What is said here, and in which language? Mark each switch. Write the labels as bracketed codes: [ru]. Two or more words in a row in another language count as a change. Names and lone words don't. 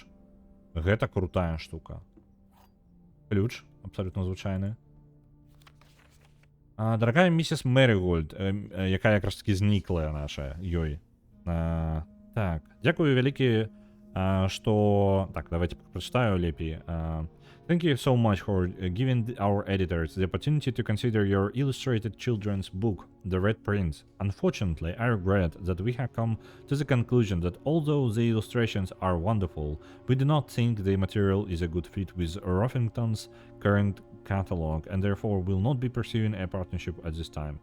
[be] Гэта крутая штука. Ключ, абсолютно звычайны. Дорогая миссис Мэригольд, якая якраз таки зніклая наша ёй. Так, дзякую вялікі, што... Так, давайте прачытаю лепей. [en] Thank you so much for giving our editors the opportunity to consider your illustrated children's book, The Red Prince. Unfortunately, I regret that we have come to the conclusion that although the illustrations are wonderful, we do not think the material is a good fit with Ruffington's current catalog, and therefore will not be pursuing a partnership at this time.